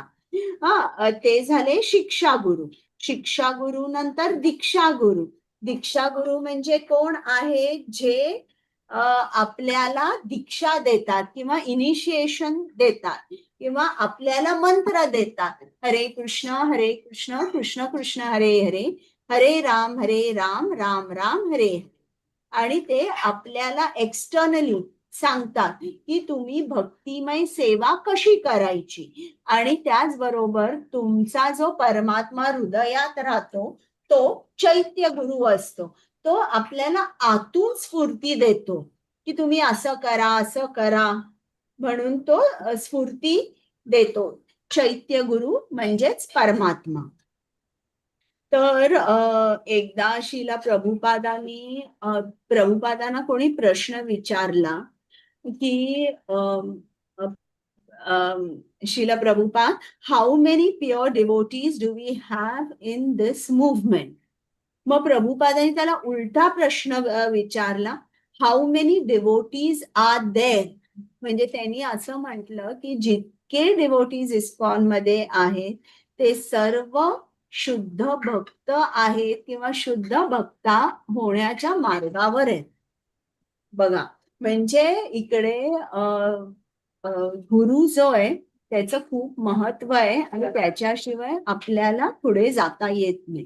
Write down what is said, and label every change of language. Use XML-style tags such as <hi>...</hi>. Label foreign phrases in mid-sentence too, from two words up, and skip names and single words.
<mr>हा, ते झाले शिक्षा गुरु. शिक्षा गुरु नंतर दीक्षा गुरु. दीक्षा गुरु म्हणजे कोण आहे? जे आपल्याला दीक्षा देतात किंवा इनिशिएशन देतात किंवा आपल्याला मंत्र देतात.</mr> <sa>हरे कृष्ण कृष्ण कृष्ण हरे हरे, हरे राम राम राम हरे.</sa> <mr>आणि ते आपल्याला एक्सटर्नली सांगतात की तुम्ही भक्तिमय सेवा कशी करायची. आणि त्याचबरोबर तुमचा जो परमात्मा हृदयात राहतो तो चैत्य गुरु असतो. तो आपल्याला आतून स्फूर्ती देतो की तुम्ही असं करा, असं करा, म्हणून तो स्फूर्ती देतो. चैत्य गुरु म्हणजेच परमात्मा. तर एकदा शिला प्रभुपादांना कोणी प्रश्न विचारला की</mr> <en>Srila Prabhupada, how many pure devotees do we have in this movement?</en> <mr>मग प्रभुपादांनी त्याला उलटा प्रश्न विचारला,</mr> <en>How many devotees are there.</en> <mr>म्हणजे त्यांनी असं म्हटलं की जितके डिवोटीज इस्कॉन मध्ये आहेत ते सर्व शुद्ध भक्त आहेत किंवा शुद्ध भक्ता होण्याच्या मार्गावर आहेत. बघा, म्हणजे इकडे गुरु जो आहे त्याचं खूप महत्व आहे आणि त्याच्याशिवाय आपल्याला पुढे जाता येत नाही.</mr>